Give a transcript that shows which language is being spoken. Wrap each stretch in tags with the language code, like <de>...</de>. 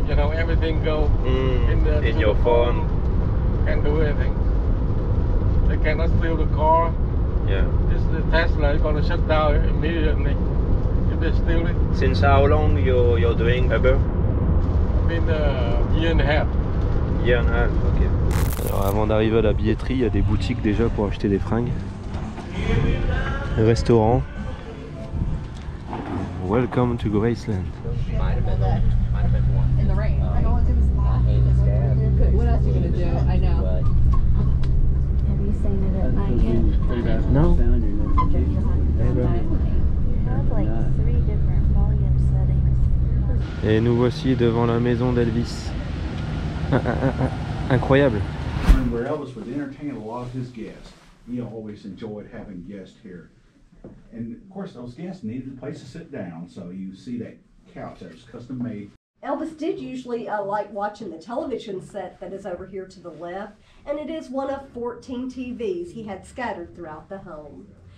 <en>You know, everything go in your phone. Can't do anything. They cannot steal the car. Yeah. This the Tesla is gonna shut down immediately if they steal it. Since how long you're doing Uber? Been a year and a half. Year and a half. Ok.</en> <fr>Alors avant d'arriver à la billetterie, il y a des boutiques déjà pour acheter des fringues. Restaurant.</fr> <en>Welcome to Graceland. In the rain. I know it was live. What else are you gonna do? I know. Have you seen it at night yet? No. I have like 3 different volume settings.</en> <fr>Et nous voici devant la maison d'Elvis. Incroyable.</fr> <en>Where Elvis would entertain a lot of his guests. He always enjoyed having guests here. And of course those guests needed a place to sit down, so you see that couch that was custom made. Elvis did usually like watching the television set that is over here to the left, and it is one of 14 TVs he had scattered throughout the home.</en>